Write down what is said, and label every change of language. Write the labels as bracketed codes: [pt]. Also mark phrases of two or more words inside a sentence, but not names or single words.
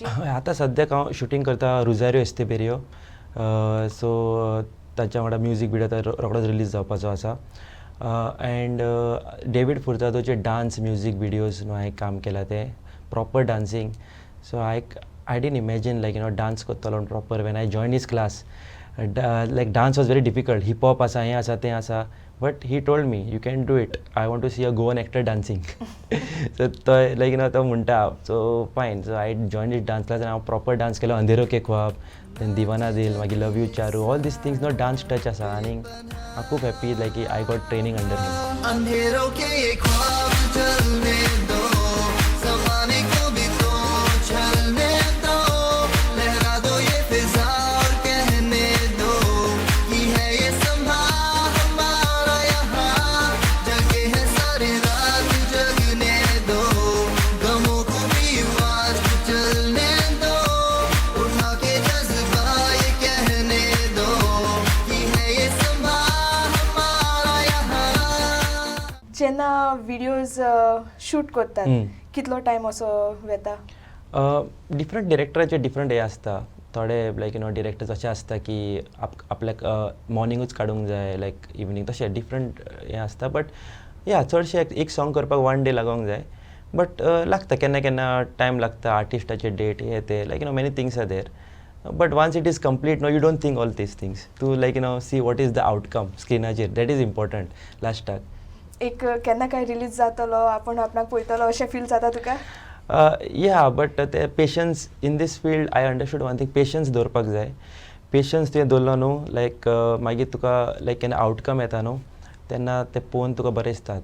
[kok] आतां सद्याक हांव शुटींग करता रुजारियो एस्तेबेरियो. सो ताच्या वांगडा [en] music video [kok] आतां रोखडोच रिलीज जावपाचो आसा. एंड डेविड फुर्तादोचे [en] dance music videos [kok] हांवें काम केला ते [en] proper dancing. so I didn't imagine like dance करतलो प्रॉपर. When I join his class like dance was very difficult. hip hop [kok] आसा, हें आसा, तें आसा, [en] but he told me you can do it. I want to see a Goan actor dancing. [kok] सो तो लायक तो म्हणटा. [en] so fine. So I join his dance class [kok] आनी हांव प्रॉपर डान्स केलो. अंधेरो के ख्वाब, देन दिवाना दिल, [en] मागीर लव यू चारू, all these things dance touch आसा. [kok] आनी हांव खूब [en] happy like I got training under him. [hi] अंधेरों के ये ख्वाब जलने दो, ज़माने को भी तो चलने दो, लहरा दो ये फिजा और कहने दो कि है ये समा हमारा यहाँ, जगे है सारे रात जगने दो, गमों को भी आज चलने दो, उठा के जज्बा ये कहने दो कि है ये समा हमारा यहाँ. [kok] जेन्ना विडियोज शूट करतात कितलो टायम असो वेता? डिफरंट डिरेक्टराचे डिफरंट हे आसता. थोडे [en] like directors [kok] अशें आसता की आपल्याक मॉर्निंगूच काडूंक जाय, [en] like evening, [kok] तशें डिफरंट हें आसता. बट चडशें एक सॉंग करपाक 1 डे लागोंक जाय. बट लागता केन्ना केन्ना टायम लागता. आर्टिस्टाचे डेट हे ते [en] like many things are there. But once it is complete you don't think all these things. तूं like see what is the outcome स्क्रिनाचेर. that is important लास्टाक. [kok] एक केन्ना काय रिलीज जातलो, आपण आपणाक पळयतलो अशें फील जाता तुका? [en] बट ते patience in this field I understood one thing. [kok] पेशन्स दवरपाक जाय. पेशन्स तुवें दवरलो न्हू लायक मागीर तुका लायक केन्ना आउटकम येता न्हू तेन्ना तें पळोवन तुका बरें दिसता.